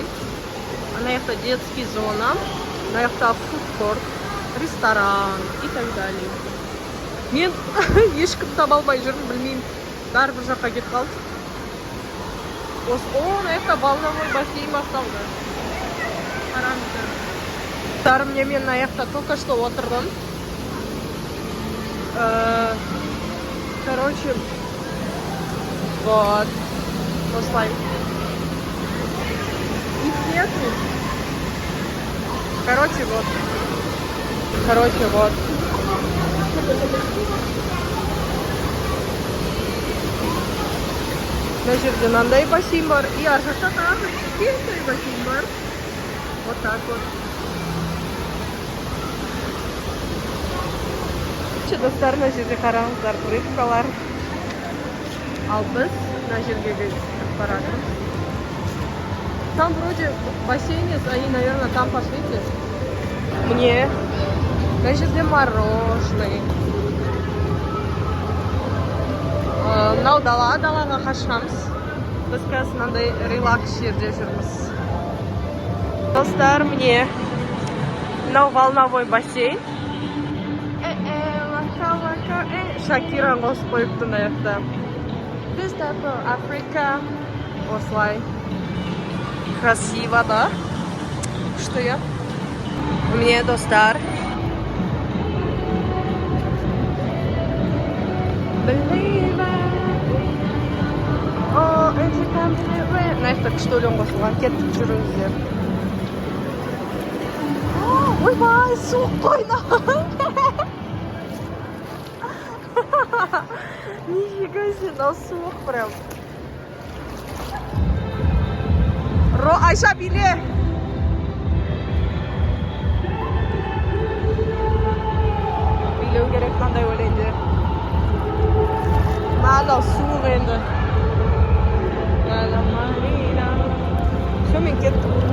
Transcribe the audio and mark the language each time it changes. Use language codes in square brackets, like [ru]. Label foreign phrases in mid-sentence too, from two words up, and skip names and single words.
[kk] Ана жақта [ru] детский зона, [kk] ана жақта фудкорт, ресторан [ru] и так далее. [kk] Мен ешкім таба алмай жүрмін, білмеймін. Бәрібір жаққа кетіп қалды. О, ана жақта [ru] волновой бассейн [kk] басталды. Қараңыздар. Мен ана жақта [ru] только что [kk] отырдым. [ru] Короче, Вот. [kk] Осылай. [ru] Их нету. Короче, вот. [kk] Мына жерде мынандай бассейн бар. И ар жақта тағы кішкентай бассейн бар. [ru] Вот так вот. [kk] Достар, мына жерде қараңыздар, рыбкалар. Ал біз мына жерге бара жатырмыз. [ru] Там вроде бассейн есть, они, наверное, там пошлите. [kk] Мне мына жерде мороженое. Мынау далаға қашқанбыз. Біз қазір мынандай релакс жерде жүрміз. Достар, мне мынау [ru] волновой бассейн. [kk] Шакира қосып қойыпты мына жақта. [en] This type of Africa. [kk] Осылай. [ru] Красиво, да? Что я? Мне, достар. О, это камера. Знаешь, так что ли он қосылған? [kk] Кеттік жүріңіздер. Ойбай, суық қойна. [ru] Нифига себе, на суық прям. [kk] Айша, биле. Билеу керек мынандай өлеңде. Мынау суық енді. Все, мен кеттім.